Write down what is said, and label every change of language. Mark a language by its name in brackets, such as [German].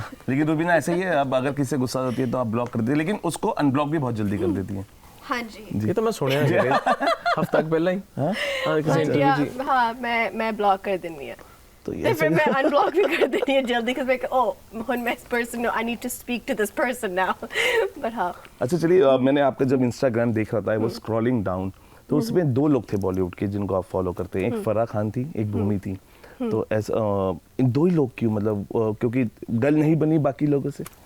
[Hindi] लेकिन रुबीना ऐसे ही है, अब अगर किसी से गुस्सा होती है तो आप ब्लॉक कर देती है, लेकिन उसको अनब्लॉक भी बहुत जल्दी कर देती है. हाँ जी. ये तो मैं सुनया है हफ्ता पहले ही. हाँ, किसी इंटरव्यू जी. हाँ, मैं ब्लॉक कर देनी है. तो ये फिर मैं अनब्लॉक भी कर देनी है जल्दी, [English] because when [Hindi] मैं इस [English] person, I need to speak to this person now. [Hindi] But हाँ. अच्छा, चलिए, मैंने आपका जब इंस्टाग्राम देख रहा था, वो स्क्रॉलिंग डाउन, तो उसमें 2 लोग थे बॉलीवुड के जिनको आप फॉलो करते हैं. एक फराह खान थी, एक भूमि थी. तो ऐसा इन 2 ही लोग क्यों, मतलब क्योंकि गल नहीं बनी बाकी लोगों से?